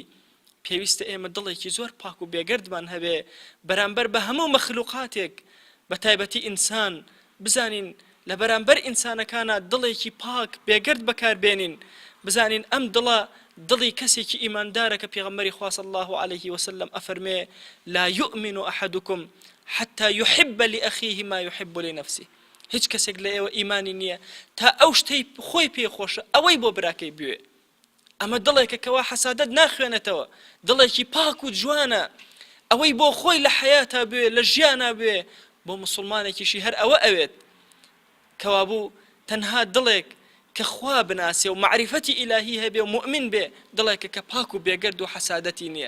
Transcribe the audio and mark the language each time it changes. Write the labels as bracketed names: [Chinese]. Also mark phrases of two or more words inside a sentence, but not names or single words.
[Central Kurdish] پێویستە ئێمە دڵێکی زۆر پاک و بێگەردمان هەبێ بەرامبەر بە هەموو مەخلوقاتێک، بە تایبەتی ئینسان. بزانین لە بەرامبەر ئینسانەکانە دڵێکی پاک بێگەرد بەکاربێنین. بزانین ئەم دڵە دڵی کەسێکی ئیماندارە کە پێغەمبەری خوا [Arabic] صلی الله عليه وسلم [Central Kurdish] ئەفەرمێ [Arabic] لا يؤمن أحدكم حتى يحب لأخيه ما يحب لنفسه. [Central Kurdish] هیچ کەسێک لە ئێوە ئیمانی نییە تا ئەو شتەی خۆی پێخۆشە ئەوەی بۆ براکەی بوێ. ئەمە دڵێکە کەوا حەسادەت ناخوێنێتەوە، دڵێکی پاک و جوانە، ئەوەی بۆ خۆی لە حەیاتا بوێ، لە ژیانە بوێ. بۆ مسلمانێکیشی هەر ئەوە ئەوێت کەوا بوو تەنها دڵێک کە خوا بناسێ و معریفەتی ئیلاهی هەبێ و مؤمن بێ، دڵێکە کە پاک و بێگەرد و حەسادەتی نییە.